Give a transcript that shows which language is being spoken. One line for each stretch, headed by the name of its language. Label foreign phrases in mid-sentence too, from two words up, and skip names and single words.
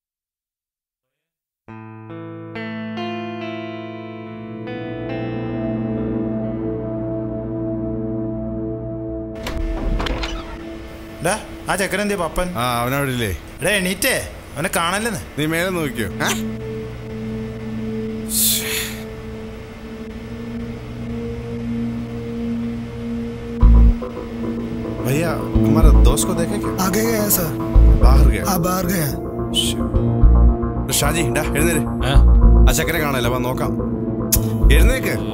Malayalam: ഡാ ആ ചെക്കനെന്തിയ പപ്പൻ? ആ അവനവിടില്ലേ? ഡേ എണീറ്റേ, അവനെ കാണല്ലെന്ന്. നീ മേലെ നോക്കിയോ?
Hindi: भैया हमारा दोस्त को देखे क्या? आगे गया सर. बाहर गया? बाहर गया.
Malayalam: ഷാജി ഡാ എഴുന്നേര്. ആ ചക്കരെ കാണാല്ല, വാ നോക്കാം. എഴുന്നേക്ക്.